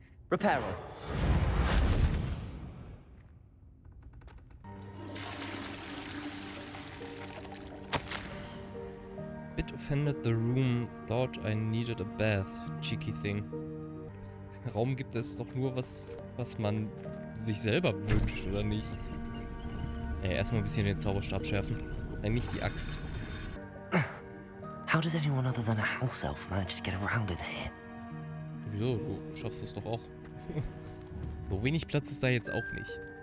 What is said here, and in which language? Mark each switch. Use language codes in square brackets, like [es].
[en] Reparo. Bit offended the room, thought I needed a bath. Cheeky thing. [de] Raum gibt es doch nur, was man sich selber wünscht, oder nicht? Ja, erstmal ein bisschen den Zauberstab schärfen. Nein, nicht die Axt. [en] How does anyone other than a house elf manage to get around in here? [de] Wieso? Du schaffst es doch auch. So wenig Platz ist da jetzt auch nicht.